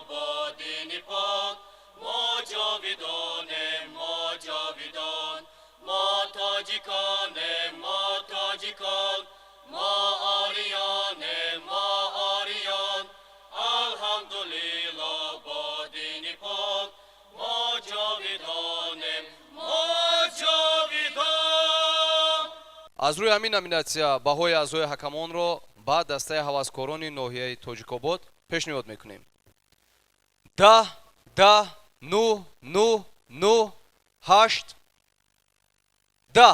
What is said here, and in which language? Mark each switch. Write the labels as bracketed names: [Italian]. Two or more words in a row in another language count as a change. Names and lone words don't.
[Tajik] бо дини пок мо ҷовидонем мо ҷовидон мо тоҷиконем мо тоҷикон мо ориёнем мо ориён алҳамдулиллоҳ бо дини пок мо ҷовидонем мо ҷовидон. аз рӯи ҳамин номинатсия баҳои аъзои ҳакамонро ба дастаи ҳаваскорони ноҳияи тоҷикобод пешниҳод мекунем. 10 10 9 9 9 8 10